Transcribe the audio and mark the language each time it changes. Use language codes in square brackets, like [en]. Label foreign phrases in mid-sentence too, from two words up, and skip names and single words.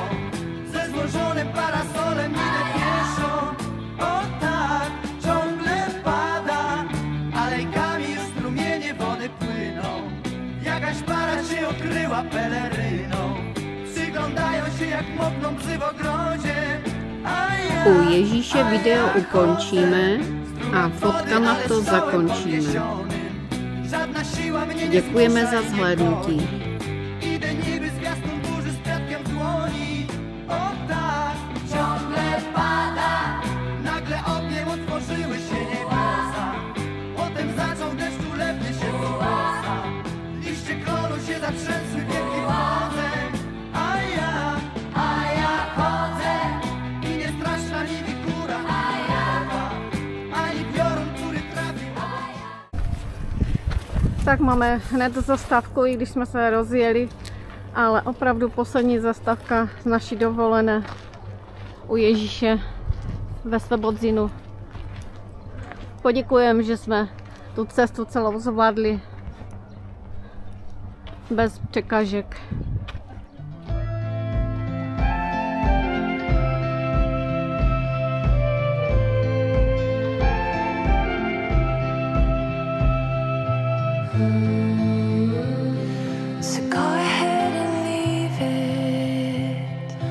[pl] Ze złożonym parasolem idę pieszo. O tak, ciągle pada. Alejkami już strumienie wody płyną. Jakaś para się okryła peleryną. Przyglądają się, jak mokną psy w ogrodzie. [cs] U Ježíše video ukončíme a fotkama to zakončíme. Děkujeme za zhlédnutí. [pl] Idę niby zwiastun burzy z kwiatkiem w dłoni. O tak, ciągle pada. Nagle ogniem otworzyły się niebiosa. Potem zaczął deszcz ulewny się złosa. Liście klonu się zatrzęsły w wielkiej wodze. A ja chodzę. I nie straszna ni wikura, ani piorun, który trafił. [cs] Tak máme hned zastávku, i když jsme se rozjeli, ale opravdu poslední zastávka z naší dovolené u Ježíše ve Slebodzinu. Poděkujeme, že jsme tu cestu celou zvládli bez překážek. [en] So go ahead and leave it.